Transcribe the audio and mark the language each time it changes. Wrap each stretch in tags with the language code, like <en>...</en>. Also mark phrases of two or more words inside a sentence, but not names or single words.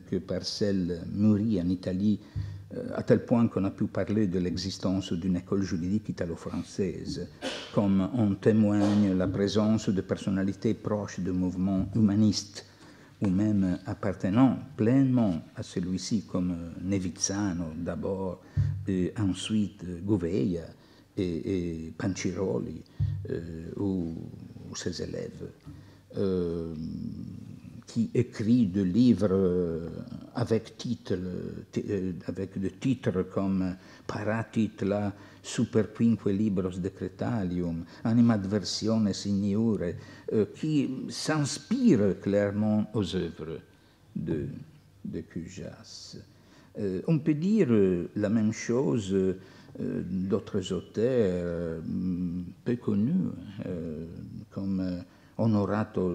<fr>que par celle mûrie en Italie, à tel point qu'on a pu parler de l'existence d'une école juridique italo-française, comme en témoigne la présence de personnalités proches du mouvement humaniste, ou même appartenant pleinement à celui-ci, comme Nevizzano d'abord, et ensuite Gouveia et Panciroli ou ses élèves, qui écrit des livres avec des titres comme Paratitla superquinque libros decretalium, animadversiones ignure, qui s'inspirent clairement aux œuvres de Cujas. On peut dire la même chose d'autres auteurs peu connus, comme Onorato</fr>